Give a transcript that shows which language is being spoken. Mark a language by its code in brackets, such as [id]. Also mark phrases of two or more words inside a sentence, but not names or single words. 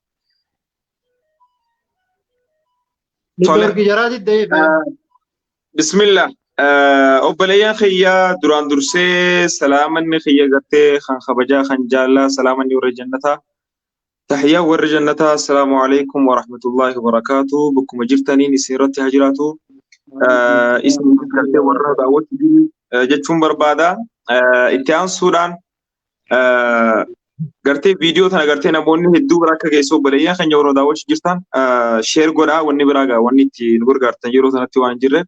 [om] Niitoorkii jaraati deebi'aa. Bismillah. Obboleeyyan khiyyaa duraan dursee salaamanni khiyya gartee kan kabajaa kan jaallaa salaamanni warra jannataa. Tahiyyaa warra jannataa [ar] السلام عليكم ورحمة الله وبركاته. [om] Bakkuma jirtaniin isin irratti haa jiraatu. Isin gartee warra daawwatu jechuun barbaada. Itti aansuudhaan gartee viidiyoo tana gartee namoonni hedduu bira akka geessu obboleeyyan keenya warra daawwachuu jirtan sheer godhaa wanni biraa gaa wanni itti nu gargaartan yeroo sanatti waan jirreef.